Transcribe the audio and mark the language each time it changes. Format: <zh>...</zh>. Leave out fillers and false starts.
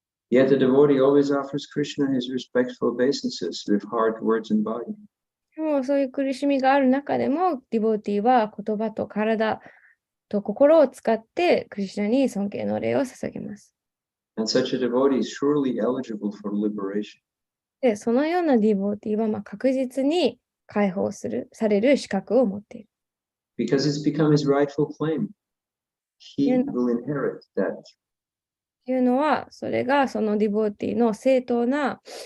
<en>Yet the devotee always offers Krishna his respectful obeisances with heart, words, and body.</en> <ja>でもそういう苦しみがある中でも、ディボーティーは言葉と体と心を使ってクリシュナに尊敬の礼を捧げます。</ja> <en>And such a devotee is surely eligible for liberation.</en> <ja>で、そのようなディボーティーは確実に解放される資格を持っている。</ja> <en>Because it's become his rightful claim. He will inherit that.</en> <ja>というのは、それがそのディボーティーの正当な、</ja>